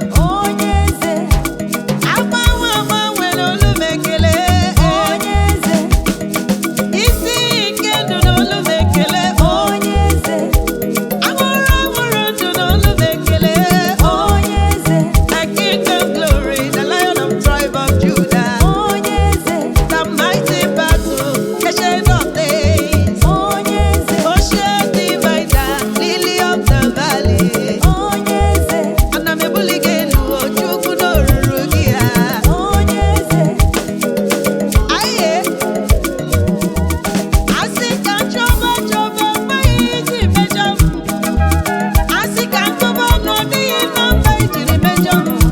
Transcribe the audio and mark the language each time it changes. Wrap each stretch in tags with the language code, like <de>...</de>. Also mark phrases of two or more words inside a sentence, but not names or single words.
<ig>Onye eze. Agbanwe agbanwe n'olu m ekele. Onye eze. Isi iyi nke ndụ n'olu m ekele. Onye eze. Anwụrụ anwụrụ ndụ n'olu m ekele. Onye eze.</ig> <en>The King of Glory, the Lion of tribe of Judah.</en> <ig>Onye eze.</ig> <en>The mighty battle, Ancient of Days.</en> <ig>Onye eze.</ig> <en>Ocean divider, Lily of the Valley.</en> <ig>Onye eze. Ana m ebuli gị elu, o Chukwu n'oruru gị a. Onye eze. Aye. Asị ka m chọba chọba, ọ maghị iji mejọ m. Asị ka m tụba ọnụ, ọ dịghị nọmba ijiri mejọ m.</ig>